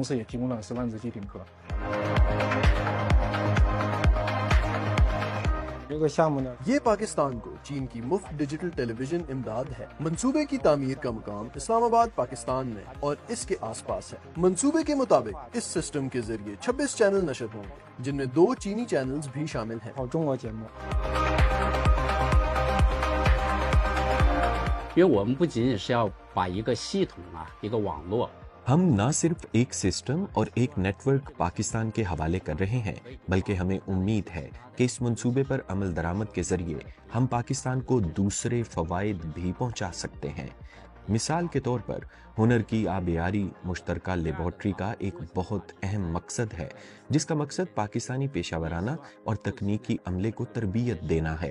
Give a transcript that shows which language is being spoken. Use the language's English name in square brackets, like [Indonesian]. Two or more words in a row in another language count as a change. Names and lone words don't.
[Urdu] یہ پاکستان کو چین کی مفت [English] digital television [Urdu] امداد ہے۔ منصوبے کی تعمیر کا مقام اسلام آباد پاکستان میں اور اس کے آس پاس ہے۔ منصوبے کے مطابق اس سسٹم کے ذریعے 26 چینل نشر ہوں گے، جن میں 2 چینی چینلز بھی شامل ہیں۔ [Chinese] 因为我们不仅仅是要把一个系统一个网络 [Urdu] ہم نہ صرف ایک سسٹم اور ایک نیٹ ورک پاکستان کے حوالے کر رہے ہیں، بلکہ ہمیں امید ہے کہ اس منصوبے پر عمل درآمد کے ذریعے ہم پاکستان کو دوسرے فوائد بھی پہنچا سکتے ہیں۔ مثال کے طور پر ہنر کی آبیاری مشترکہ لیبارٹری کا ایک بہت اہم مقصد ہے، جس کا مقصد پاکستانی پیشہ ورانہ اور تکنیکی عملے کو تربیت دینا ہے۔